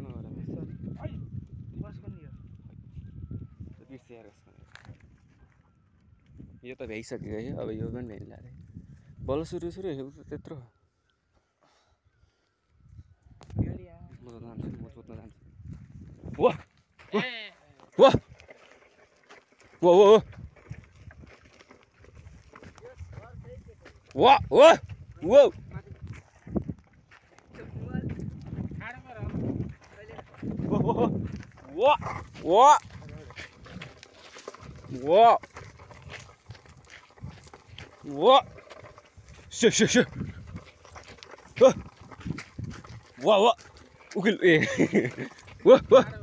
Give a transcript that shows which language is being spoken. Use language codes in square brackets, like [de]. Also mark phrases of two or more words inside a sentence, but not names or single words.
[ne] कसको नि यो त भ्याइसक्यो है अब यो पनि भ्याइला अरे बल्ल सुरु त्यत्रो म त जान्छु म जोत्न जान्छु वाह वाह वाह वाह वाह वाह वाह वाह वाह वाह shit वाह वाह उकिल ए वाह वाह